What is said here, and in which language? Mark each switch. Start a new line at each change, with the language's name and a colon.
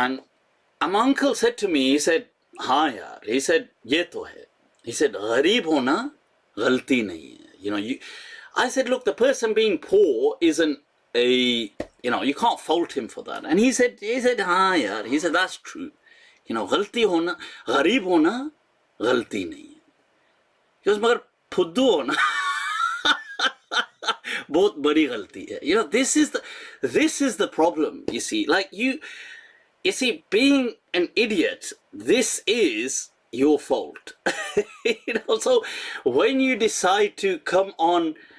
English: And my uncle said to me, he said,
Hindi: हाँ यार,
English: he said,
Hindi: ye to hai.
English: He said,
Hindi: gharib hona, ghalti nahi hai.
English: I said, look, the person being poor isn't you can't fault him for that. And he said,
Hindi: हाँ यार,
English: he said, that's true.
Hindi: गलती होना, गरीब होना, गलती नहीं है.
English: He goes,
Hindi: मगर फुद्दू होना बहुत बड़ी गलती है.
English: This is the problem, you see. Like you see, being an idiot, this is your fault. So when you decide to come on